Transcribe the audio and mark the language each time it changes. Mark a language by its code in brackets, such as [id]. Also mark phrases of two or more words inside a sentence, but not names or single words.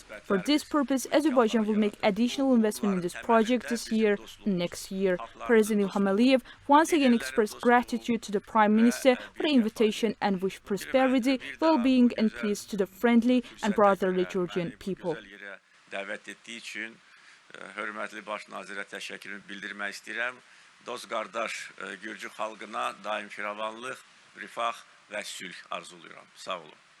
[en] For this purpose, Azerbaijan will make additional investment in this project this year and next year. President Ilham Aliyev once again expressed gratitude to the Prime Minister for the invitation and wished prosperity, well-being and peace to the friendly and brotherly Georgian people. [az] Hörmətli baş nazirə təşəkkürümü bildirmək istəyirəm. Dost qardaş Gürcü xalqına daim firavanlıq, rifah və sülh arzuluyorum. Sağ olun.